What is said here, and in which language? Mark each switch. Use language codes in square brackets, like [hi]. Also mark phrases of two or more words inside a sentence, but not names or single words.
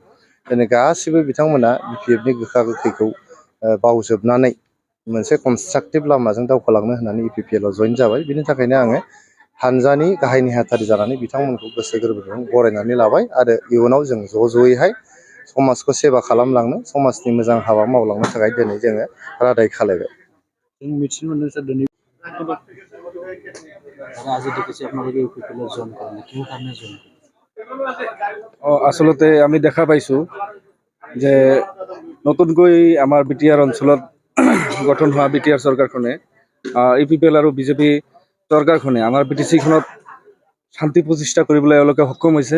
[brx] दिनै गासिबो बिथांमोना बिपिएफनि गोखा गोखैखौ बावजोबनानै मोनसे कनस्ट्राक्टिभ लामाजों दावखोलांनो होननानै इउपिपिएलआव जयेन जाबाय। बिनि थाखायनो आङो हानजानि गाहाय नेहाथारि जानानै बिथांमोनखौ गोसो गोरबोजों बरायनानै लाबाय आरो इयुनाव जों ज' ज'यैहाय समाजखौ सेबा खालामलांनो, समाजनि मोजां हाबा मावलांनो थाखाय दिनै जोङो रादाय खालायबाय। जों मिथिनो मोनदों सर दिनै [as] আচলতে আমি দেখা পাইছোঁ যে নতুনকৈ আমাৰ বিটিআৰ অঞ্চলত গঠন হোৱা বিটিআৰ চৰকাৰখনে ইউপিপিএল আৰু বিজেপি চৰকাৰখনে আমাৰ বিটিচিখনত শান্তি প্ৰতিষ্ঠা কৰিবলৈ এওঁলোকে সক্ষম হৈছে।